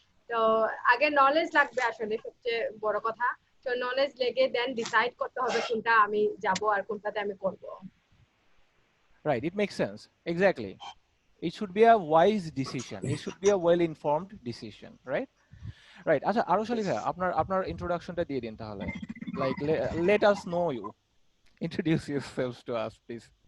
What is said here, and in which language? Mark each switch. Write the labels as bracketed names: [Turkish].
[Bangla] তো আগে নলেজ লাগবে আসলে, সবচেয়ে বড় কথা। তো নলেজ লেগে দেন ডিসাইড করতে হবে কোনটা আমি যাব আর কোনটাতে আমি করব। [English] Right, it makes sense. Exactly. It should be a wise decision. It should be a well-informed decision, right? Right. [Bangla] আচ্ছা, আরো শালি ভাই, আপনার ইন্ট্রোডাকশনটা দিয়ে দিন তাহলে। [English] Like, let us know you. Introduce yourselves to us, please.